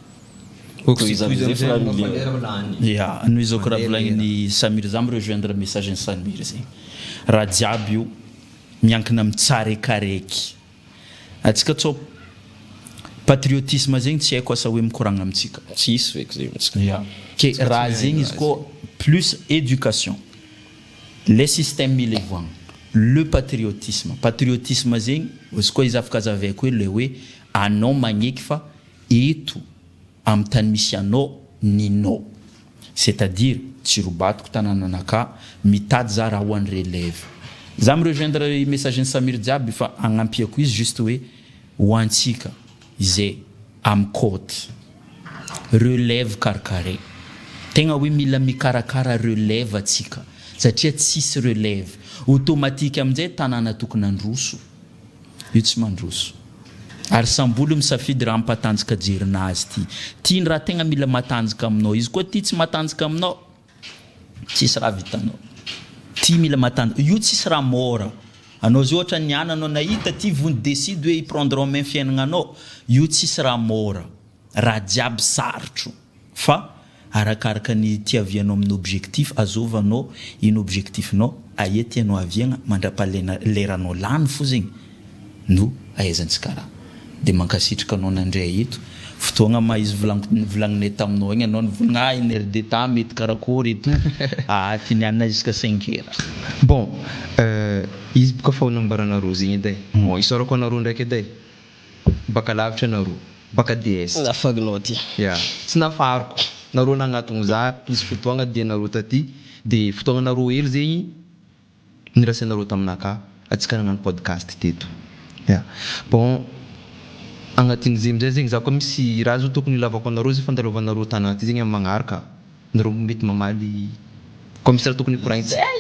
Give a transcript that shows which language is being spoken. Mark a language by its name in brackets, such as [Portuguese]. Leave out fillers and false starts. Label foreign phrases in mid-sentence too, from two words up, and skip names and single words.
[Malagasy] noho izao koa raha volagniny Samir za [French] rejoindre message [Malagasy] ny Samir zegny raha jiaby io miankina amin'ny tsara ekaraiky atsika tsao patriotisme zegny tsy haiko asa hoe mikoragna amitsika tsisy feky zegny ke raha zegny izy koa [French] plus éducation les systèmes [Malagasy] mila ivoagna le patriotisme zegny izy koa izy afaka azavaiko hoe le hoe anao magneky fa eto amin'ny tany misy anao ninao [French] c'est-à-dire [Malagasy] tsy robatiko tanànanaka mitady za raha ho an'ny relève za mirejoindre messagen'ny Samir jiaby fa agnampiko izy juste hoe ho antsika izay am côte relève karkare tegna hoe mila mikarakara relève atsika satria tsisy [French] relève automatique [Malagasy] amin'izay tanàna tokony androso io tsy mandroso ary samboly misafidy raha mampatanjaka jerinazy ty raha tegna mila matanjaka aminao izy koa ty tsy matanjaka aminao tsisy raha vitanao ty mila matanjaka io tsisy raha mora anao zay ohatra niana anao nahita ty vony décide hoe [French] prendre en main [Malagasy] fiainagnanao io tsisy raha mora raha jiaby sarotro fa arakaraka ny tiavianao amin'ny objectif azovanao iny objectifnao aia tianao aviagna mandrapaleranao lany fo zegny no ahaizantsika raha de mankasitraka anao nandray eto fotoagna ma izy volagninay taminao igny anao nivolagna [French] une heure de temps [Malagasy] mety karakory eto finianana [French] jusqu'à 5 heures [Malagasy] bon izy boka fa nambaranareo zegny edy bon isorako anareo ndraiky edy baka lavitra anareo baka DS nafagnao ty tsy nafariko nareo nagnatogno za izy fotoagna dia nareo taty de fotoagna nareo hely zegny nirasanareo taminaka atsika nagnano podcast teto bon agnatin'izay amizay zegny za koa misy raha zao tokony ilavako anareo zay fandalovanareo tanàna ty zegny amin'ny magnaraka nareo mety mamaly koa misy raha tokony koragnitsika